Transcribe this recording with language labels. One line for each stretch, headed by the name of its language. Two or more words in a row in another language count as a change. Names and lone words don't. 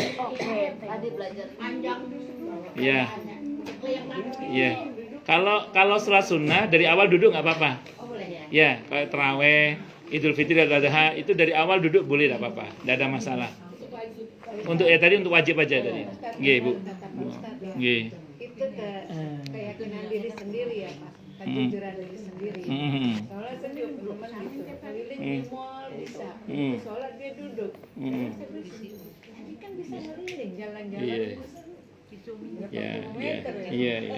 Indonesian: tadi belajar panjang Ya. Ya. Kalau sholat sunnah dari awal duduk nggak apa-apa. Ya, kayak terawih, Idul Fitri dan Adha itu dari awal duduk boleh nggak apa-apa, tidak ada masalah. Untuk tadi untuk wajib aja tadi.
Javanese: Nggih, Bu. Nggih.
Indonesian: Itu keyakinan diri sendiri ya Pak, kejujuran diri sendiri. Mhm. Soalnya saya juga belum gitu, keliling di mall bisa, Hmm. sholat dia duduk. Mhm. Ini kan bisa ngeliling jalan-jalan Iya. Ya, ya. Iya, iya.